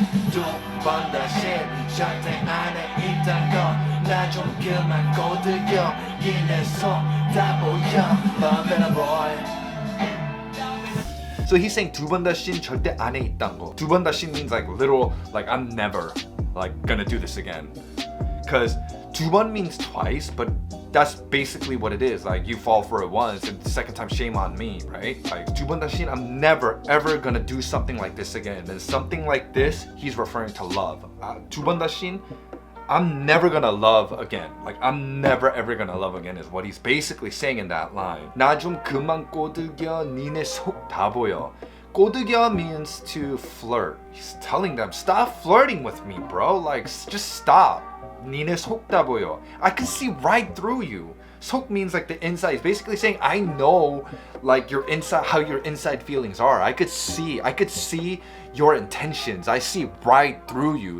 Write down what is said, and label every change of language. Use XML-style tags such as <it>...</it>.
<ko>두 번 다시 절대 안에 있던 거나 좀 그만 꼬드겨 이내 속다 보여.</ko> <en>Love in a boy. So he's saying</en> <ko>두 번 다신 절대 안에 있단 거. 두 번 다신</ko> <en>means like literal, like I'm never like gonna do this again. Cause 두 번 means twice, but that's basically what it is. Like you fall for it once, and the second time shame on me, right? Like</en> <ko>두 번 다신,</ko> <en>I'm never ever gonna do something like this again. And something like this, he's referring to love.</en> <ko>두 번 다신,</ko> <en>I'm never gonna love again. Like I'm never ever gonna love again is what he's basically saying in that line.</en> <ko>나 좀 그만 꼬드겨 니네 속 다 보여.</ko> <en>꼬드겨 means to flirt. He's telling them, stop flirting with me, bro. Like just stop.</en> <ko>니네 속 다 보여.</ko> <en>I can see right through you. 속 means like the inside. He's basically saying, I know like your inside, how your inside feelings are. I could see your intentions. I see right through you.</en>